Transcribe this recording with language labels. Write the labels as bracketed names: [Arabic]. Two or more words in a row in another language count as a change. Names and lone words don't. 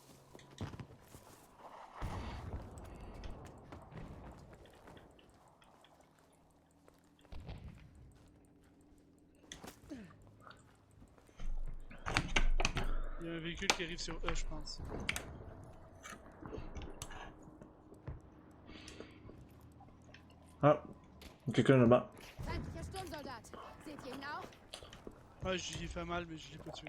[French] Il y a un véhicule qui arrive sur E, je pense. Ah, quelqu'un là-bas. [German] Feindlicher Sturmsoldat! Seht ihr ihn auch? [French] Ouais, j'y ai fait mal, mais je l'ai pas tué.